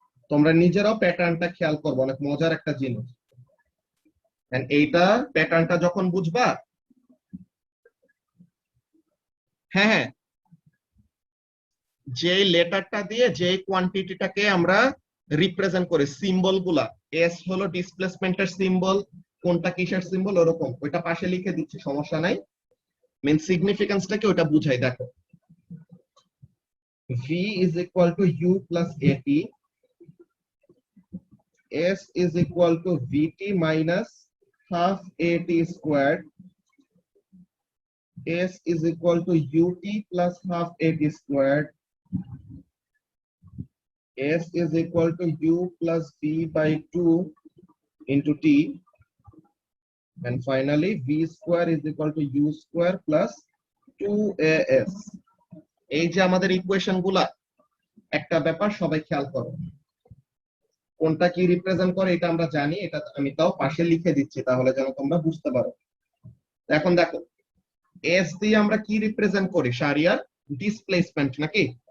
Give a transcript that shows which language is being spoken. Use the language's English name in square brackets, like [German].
[Bangla] তোমরা নিজেরাও প্যাটার্নটা খেয়াল করবে, অনেক মজার একটা জিনিস। এন্ড এইটা প্যাটার্নটা যখন বুঝবা, হ্যাঁ হ্যাঁ, যে লেটারটা দিয়ে যে কোয়ান্টিটিটাকে আমরা রিপ্রেজেন্ট করি, সিম্বল গুলা, এস হলো ডিসপ্লেসমেন্টের সিম্বল, কোনটা কিসের সিম্বল ওরকম, ওইটা পাশে লিখে দিচ্ছি, সমস্যা নাই। মেন সিগনিফিকেন্সটাকে ওটা বুঝাই। [English] দেখো, v is equal to u plus at, s is equal to vt minus half at squared, s is equal to ut plus half at squared, s is equal to u plus v by 2 into t, and finally v square is equal to u square plus 2as. [Bangla] এই যে আমাদের equation গুলা, একটা ব্যাপার সবাই খেয়াল করো, কোনটা কি রিপ্রেজেন্ট করে এটা আমরা জানি, এটা আমি তাও পাশে লিখে দিচ্ছি তাহলে যেন তোমরা বুঝতে পারো। এখন দেখো, এস দিয়ে আমরা কি রিপ্রেজেন্ট করি শারিয়ার? ডিসপ্লেসমেন্ট নাকি?